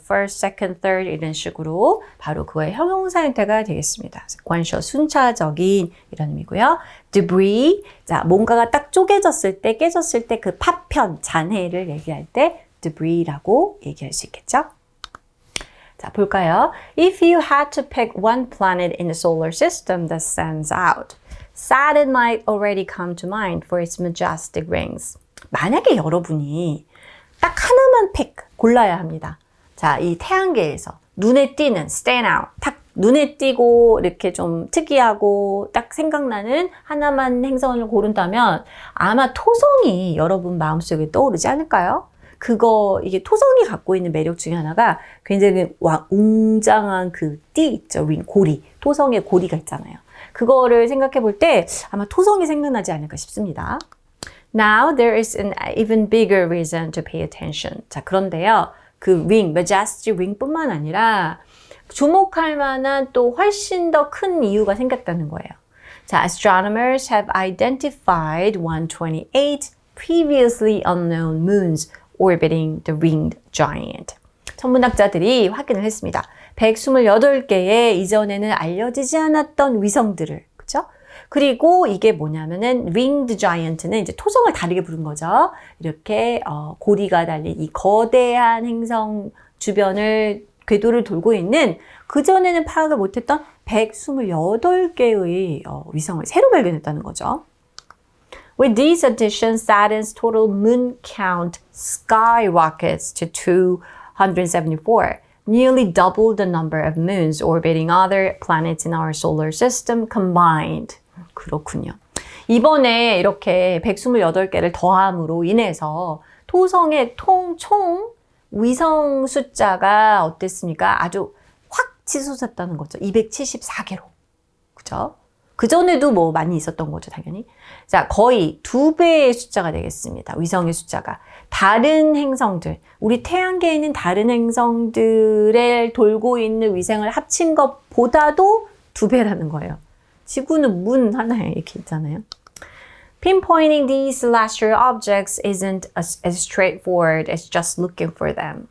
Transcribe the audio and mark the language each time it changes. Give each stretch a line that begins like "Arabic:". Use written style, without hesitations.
English: first, second, third
Korean: 이런 식으로 바로 그거의 형용사 형태가 되겠습니다. sequential, 순차적인 이런 의미고요. debris, 자, 뭔가가 딱 쪼개졌을 때, 깨졌을 때 그 파편, 잔해를 얘기할 때 debris라고 얘기할 수 있겠죠. 자, 볼까요?
English: If you had to pick one planet in the solar system that stands out, Saturn might already come to mind for its majestic rings.
Korean: 만약에 여러분이 딱 하나만 골라야 합니다. 자, 이 태양계에서 눈에 띄는
English: stand out,
Korean: 딱 눈에 띄고 이렇게 좀 특이하고 딱 생각나는 하나만 행성을 고른다면 아마 토성이 여러분 마음속에 떠오르지 않을까요? 이게 토성이 갖고 있는 매력 중에 하나가 굉장히 웅장한 그 띠 있죠. 고리. 토성의 고리가 있잖아요. 그거를 생각해 볼 때 아마 토성이 생각나지 않을까 싶습니다.
English: Now there is an even bigger reason to pay attention.
Korean: 자, 그런데요. 그 majestic ring 뿐만 아니라 주목할 만한 또 훨씬 더 큰 이유가 생겼다는 거예요.
English: 자, astronomers have identified 128 previously unknown moons orbiting the ringed giant.
Korean: 천문학자들이 확인을 했습니다. 128개의 이전에는 알려지지 않았던 위성들을, 그렇죠? 그리고 이게 뭐냐면은
English: ringed giant
Korean: 는 이제 토성을 다르게 부른 거죠. 이렇게 고리가 달린 이 거대한 행성 주변을 궤도를 돌고 있는 그전에는 파악을 못했던 128개의 위성을 새로 발견했다는 거죠.
English: With these additions, Saturn's total moon count skyrockets to 274, nearly double the number of moons orbiting other planets in our solar system combined.
Korean: 그렇군요. 이번에 이렇게 128개를 더함으로 인해서 토성의 총 위성 숫자가 어땠습니까? 아주 확 치솟았다는 거죠. 274개로. 그죠? 그전에도 뭐 많이 있었던 거죠, 당연히. 자, 거의 2배의 숫자가 되겠습니다. 위성의 숫자가. 다른 행성들, 우리 태양계에 있는 다른 행성들을 돌고 있는 위성을 합친 것보다도 2배라는 거예요. 지구는 문 하나에 이렇게 있잖아요.
English: Pinpointing these celestial objects isn't as straightforward as just looking for them.